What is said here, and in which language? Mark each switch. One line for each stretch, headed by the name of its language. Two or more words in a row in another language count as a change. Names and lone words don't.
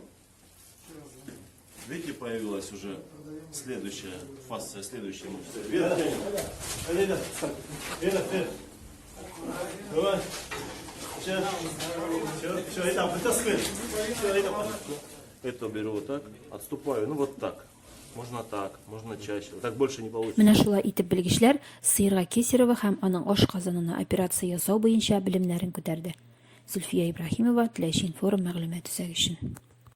Russian: Видите, появилась уже следующая фасция, следующая мышца. Вверх тянем. Давай. Все, это вытаскиваем. Это беру вот так, отступаю, ну вот так. Можно так, можно чаще. Так больше не получится.
Tatar: Менә шулай итеп белгечләр сыерга Кесарево һәм аның ашказанына операция ясау буенча белемнәрен күтәрде. Зөлфия Ибраһимова, Теләче информ мәгълүмат үзәге өчен.